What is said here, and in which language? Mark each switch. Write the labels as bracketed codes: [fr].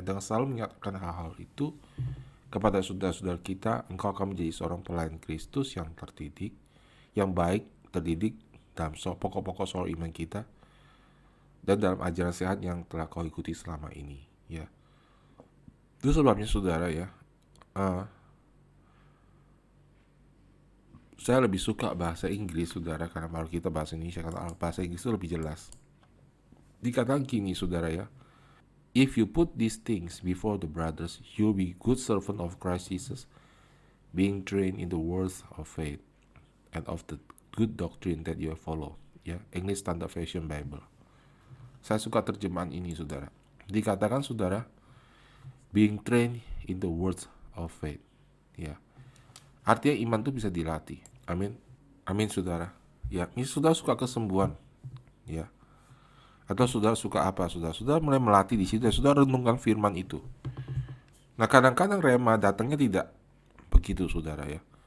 [id] Dengan selalu mengingatkan hal-hal itu kepada saudara-saudara kita, engkau akan menjadi seorang pelayan Kristus yang terdidik, yang baik, terdidik dalam pokok-pokok soal iman kita dan dalam ajaran sehat yang telah kau ikuti selama ini ya. Itu sebabnya saudara ya, saya lebih suka bahasa Inggris saudara, karena kalau kita bahasa Indonesia, karena bahasa Inggris itu lebih jelas. Dikatakan gini saudara ya, [en] if you put these things before the brothers, you'll be good servant of Christ Jesus, being trained in the words of faith and of the good doctrine that you follow. [id] Ya, English Standard Version Bible. Saya suka terjemahan ini saudara. Dikatakan saudara, [en] being trained in the words of faith. [id] Ya, artinya iman itu bisa dilatih. Amin. Amin saudara. Ya, ini saudara suka kesembuhan. Ya. Atau saudara suka apa saudara? Saudara mulai melatih di situ. Saudara renungkan firman itu. Nah kadang-kadang rema datangnya tidak begitu saudara ya.